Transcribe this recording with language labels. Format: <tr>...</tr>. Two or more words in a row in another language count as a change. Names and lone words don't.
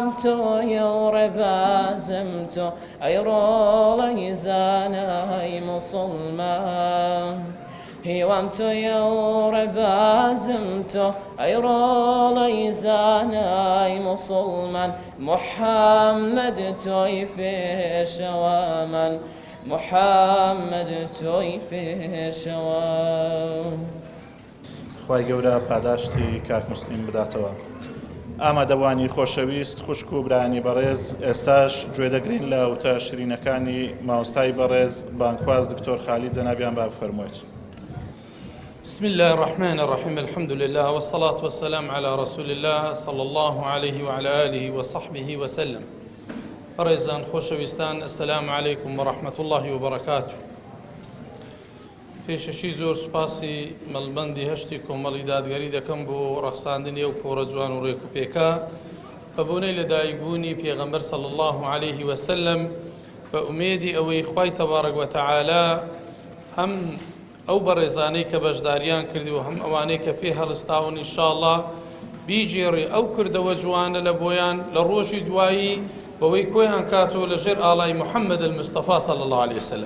<ckb>تۆیە و ڕێبازم تۆ ئەی ڕۆڵەی زانای موسڵمان هیوام تۆیە و ڕێبازم تۆ ئەی ڕۆڵەی زانای موسڵمان محەممەد تۆی پێشەوامان محەممەد تۆی پێشەوە خوای گەورە پاداشتی کاک موسلیم بداتەوە. ئامادەوانی خۆشەویست خوشک و برانی بەڕێز ئێستاش گوێ دەگرین لە وتە شیرینەکانی مامۆستای بەڕێز بانکواز دکتۆر خالید جەنابیان با بفەرموویت.</ckb> <ar>بسم الله الرحمن الرحيم الحمد لله والصلاة والسلام على رسول الله صلى الله عليه وعلى آله وصحبه وسلم.</ar> <ckb>ڕێزان خۆشەویستان</ckb> <ar>السلام عليكم ورحمة الله وبركاته.</ar> <ckb>پێشەشی زۆر سوپاسی مەڵبەندی هەشتی کۆمەڵی دادگەری دەکەم بۆ ڕەخساندنی ئەو پۆرە جوان و ڕێک و پێکە بە بۆنەی لەدایکبوونی پێغەمبەر</ckb> <ar>صلی الله عليه وسلم</ar> <ckb>بە ئومێدی ئەوەی خوای</ckb> <ar>تەبارەک وتەعالە</ar> <ckb>هەم ئەو بەڕێزانەی کە بەشداریان کردی و هەم ئەوانەی کە پێ هەڵستاون ئینشاءالله بیجێڕی ئەو کردەوە جوانە لە بۆیان لە ڕۆژی دوایی بەوەی کۆیان کاتۆ لەژێر ئاڵای محەممەد المستەفا</ckb> <ar>صلی الله عليه وسلم.</ar>